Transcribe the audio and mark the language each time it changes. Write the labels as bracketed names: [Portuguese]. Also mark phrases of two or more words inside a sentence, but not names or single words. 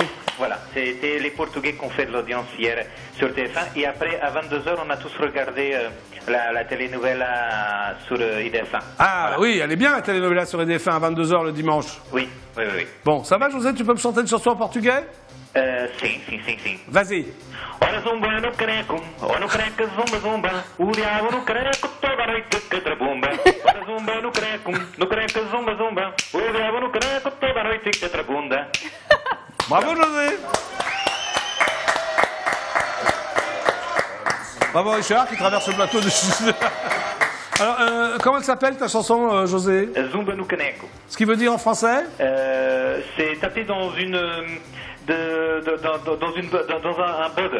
[French] Voilà, c'était les Portugais qui ont fait de l'audience hier sur TF1 et après à 22h on a tous regardé la telenovela sur IDF1. Ah voilà. Oui, elle est bien la telenovela sur EDF1 à 22h le dimanche. Oui, oui, oui. Bon, ça va José, tu peux me chanter une chanson en portugais? [Portuguese] Sim. [French] Vas-y. [Portuguese] Ora zumba no caneco, zumba zumba, o diabo no caneco, toda noite que trabumba. Ora zumba no caneco, zumba zumba, o diabo no caneco, toda noite que trabunda. [French] Bravo José. Bravo Richard qui traverse le plateau de... Alors, comment elle s'appelle ta chanson, José? [Portuguese] Zumba no caneco. [French] Ce qui veut dire en français? C'est tapé dans un bud.